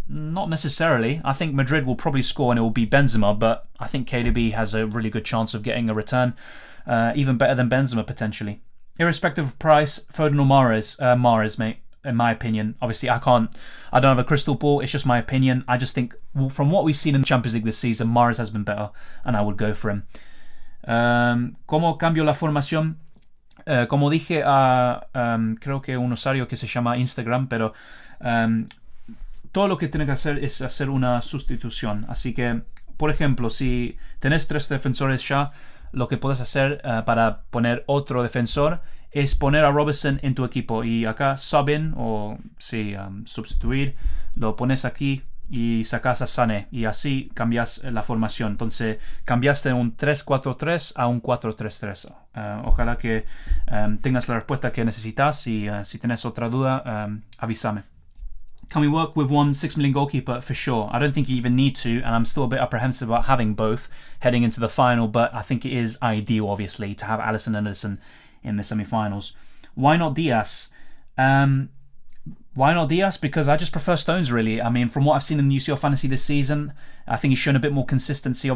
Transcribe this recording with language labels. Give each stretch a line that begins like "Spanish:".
English: Not necessarily. I think Madrid will probably score and it will be Benzema, but I think KDB has a really good chance of getting a return, even better than Benzema potentially. Irrespective of price, Foden or Mahrez? Mahrez, mate, in my opinion. Obviously, I don't have a crystal ball, it's just my opinion. I just think, from what we've seen in the Champions League this season, Mahrez has been better, and I would go for him.
Spanish: ¿Cómo cambio la formación? Como dije a, creo que un usuario que se llama Instagram, pero... todo lo que tienes que hacer es hacer una sustitución. Así que, por ejemplo, si tenés 3 defensores ya, lo que puedes hacer para poner otro defensor es poner a Robertson en tu equipo. Y acá subbing, o sí, sustituir, lo pones aquí y sacas a Sané. Y así cambias la formación. Entonces, cambiaste de un 3-4-3 a un 4-3-3. Ojalá que tengas la respuesta que necesitas. Y si tienes otra duda, avísame.
English: Can we work with 1 6 million goalkeeper? For sure. I don't think you even need to, and I'm still a bit apprehensive about having both heading into the final, but I think it is ideal, obviously, to have Alisson and Ederson in the semi-finals. Why not Diaz? Why not Diaz? Because I just prefer Stones, really. I mean, from what I've seen in the UCL Fantasy this season, I think he's shown a bit more consistency.